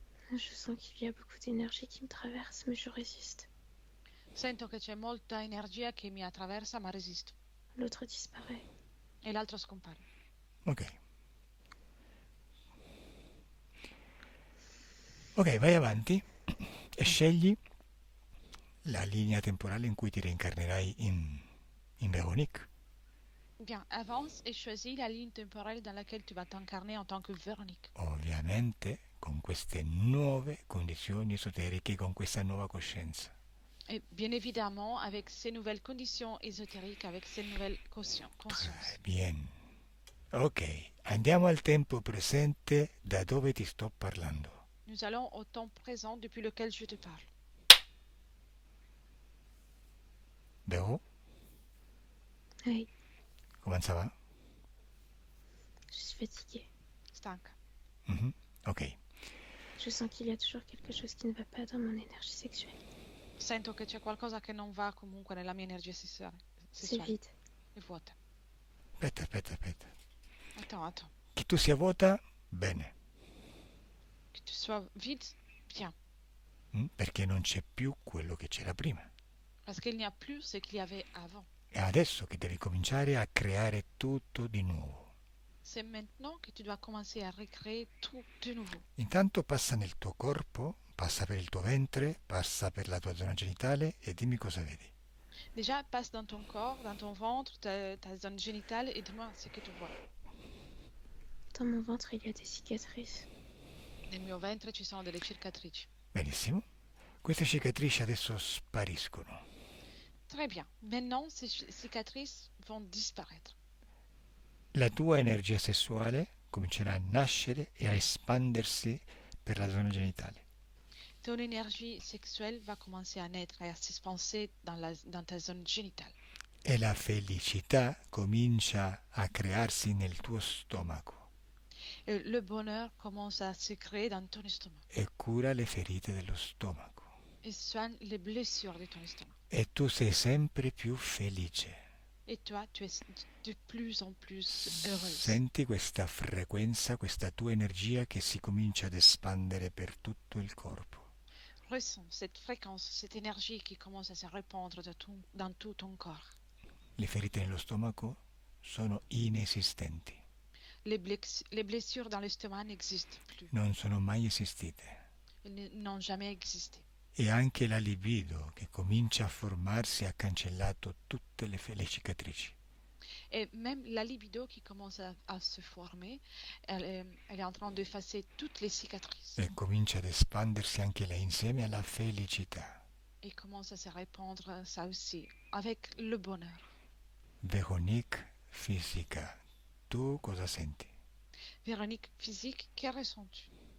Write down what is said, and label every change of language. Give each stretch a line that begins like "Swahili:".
French: Je sens qu'il y a beaucoup d'énergie qui me traverse, mais je résiste.
Italian: Sento che c'è molta energia che mi attraversa, ma resisto.
French: L'autre disparaît.
Italian: E l'altro scompare. Ok. Ok, vai avanti e scegli la linea temporale in cui ti reincarnerai in Véronique.
French: Bien, avance et choisis la ligne temporelle dans laquelle tu vas t'incarner en tant que Véronique.
Italian: Ovviamente con queste nuove condizioni esoteriche, con questa nuova coscienza.
French: Et bien évidemment, avec ces nouvelles conditions ésotériques, avec ces nouvelles consciences. Bien.
Italian: Ok, andiamo al tempo presente da dove ti sto parlando.
French: Nous allons au temps présent depuis lequel je te parle. Véro, Oui, comment ça va? je suis fatiguée.
Italian: Stanca. Mhm. Ok.
French: Je sens qu'il y a toujours quelque chose qui ne va pas dans mon énergie sexuelle.
Italian: Sento che c'è qualcosa che non va comunque nella mia energia sessuale.
French: C'est vide.
Italian: È vuota. Aspetta.
French: Attends.
Italian: Che tu sia vuota, bene.
French: Que tu sois vide, bien.
Italian: Perché non c'è più quello che c'era prima.
French: Parce qu'il n'y a plus ce qu'il y avait avant.
Italian: È adesso che devi cominciare a creare tutto di nuovo.
French: C'est maintenant que tu dois commencer à recréer tout de nouveau.
Italian: Intanto passa nel tuo corpo, passa per il tuo ventre, passa per la tua zona genitale e dimmi cosa vedi.
French: Déjà, passe dans ton corps, dans ton ventre, ta zone génitale et dis-moi ce que tu vois. Dans mon ventre, il y a des cicatrices.
Italian: Nel mio ventre ci sono delle cicatrici. Benissimo. Queste cicatrici adesso spariscono.
French: Très bien. Maintenant, ces cicatrices vont disparaître.
Italian: La tua energia sessuale comincerà a nascere e a espandersi per la zona genitale.
French: Ton énergie sexuelle va commencer à naître et à s'expanser dans ta zone génitale.
Italian: E la felicità comincia a crearsi nel tuo stomaco.
French: Et le bonheur commence à se créer dans ton estomac.
Italian: E cura le ferite dello stomaco.
French: Et soigne les blessures de ton estomac.
Italian: E tu sei sempre più felice.
French: Et toi, tu es de plus en plus heureuse.
Italian: Senti questa frequenza, questa tua energia che si comincia ad espandere per tutto il corpo.
French: Ressens cette fréquence, cette énergie qui commence à se répandre dans tout ton corps.
Italian: Le ferite nello stomaco sono inesistenti.
French: Les blessures dans l'estomac n'existent plus.
Italian: Non sono mai esistite.
French: Elles n'ont jamais existé.
Italian: E anche la libido che comincia a formarsi ha cancellato tutte le cicatrici.
French: Et même la libido qui commence à se former, elle est en train d'effacer toutes les cicatrices.
Italian: E comincia ad espandersi anche lei insieme alla felicità.
French: Et commence à se répandre ça aussi, avec le bonheur.
Italian: Véronique fisica, tu cosa senti?
French: Véronique physique, que ressens-tu?